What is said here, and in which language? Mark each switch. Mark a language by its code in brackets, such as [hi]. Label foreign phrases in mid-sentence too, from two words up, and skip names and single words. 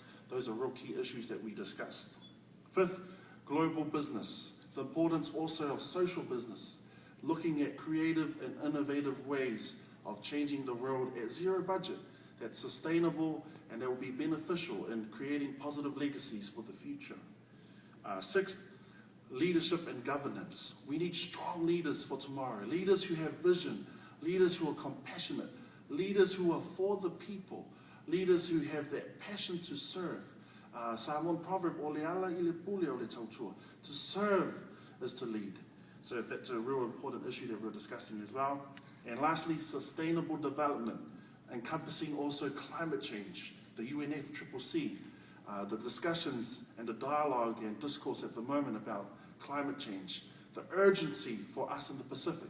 [en] Those are real key issues that we discussed. Fifth, global business, the importance also of social business, looking at creative and innovative ways of changing the world at zero budget, that's sustainable and that will be beneficial in creating positive legacies for the future. Sixth, leadership and governance. We need strong leaders for tomorrow, leaders who have vision, leaders who are compassionate, leaders who are for the people, leaders who have that passion to serve. Samoan proverb, [sm] "Ole ala I le pule o le tautua." [en] To serve is to lead. So that's a real important issue that we're discussing as well. And lastly, sustainable development, encompassing also climate change, the UNFCCC, the discussions and the dialogue and discourse at the moment about climate change, the urgency for us in the Pacific.